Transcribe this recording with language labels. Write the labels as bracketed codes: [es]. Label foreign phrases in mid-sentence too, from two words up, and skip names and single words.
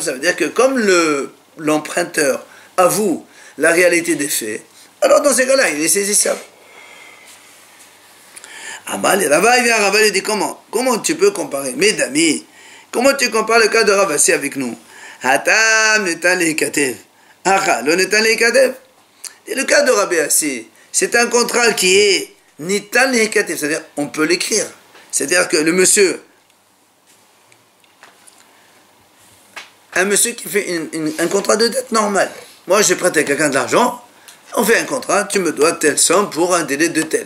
[fr] Ça veut dire que comme l'emprunteur avoue la réalité des faits, alors dans ces cas-là, il est saisissable. Amal, Rava, il vient, Rava, il dit comment tu peux comparer? Mes amis, comment tu compares le cas de Rav Assi avec nous? [arc] התם ניתן ליכתב. הכא, לא ניתן ליכתב. [fr] Et le cas de Rabbi Assi, c'est un contrat qui est [arc] ניתן ליכתב, [fr] c'est-à-dire on peut l'écrire. C'est-à-dire que le monsieur, un monsieur qui fait un contrat de dette normal. Moi, je prête à quelqu'un de l'argent. On fait un contrat, tu me dois telle somme pour un délai de tel.